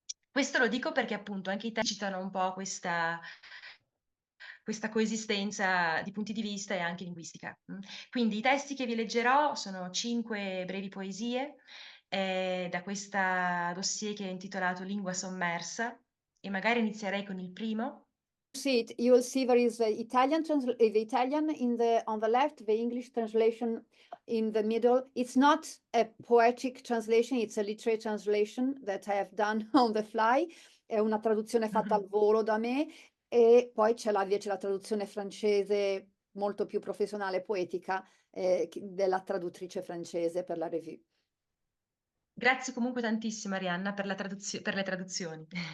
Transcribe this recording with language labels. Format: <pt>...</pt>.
<it>Questo lo dico perché appunto anche i testi citano un po' questa coesistenza di punti di vista e anche linguistica. Quindi i testi che vi leggerò sono 5 brevi poesie da questa dossier che è intitolato Lingua sommersa, e magari inizierei con il primo.</it> <en>You will see there is the Italian on the left, the English translation in the middle. It's not a poetic translation, it's a literary translation that I have done on the fly.</en> <it>È una traduzione fatta al volo da me, e poi c'è invece la traduzione francese molto più professionale, poetica, della traduttrice francese per la Revue. Grazie comunque tantissimo, Arianna, per le traduzioni.</it>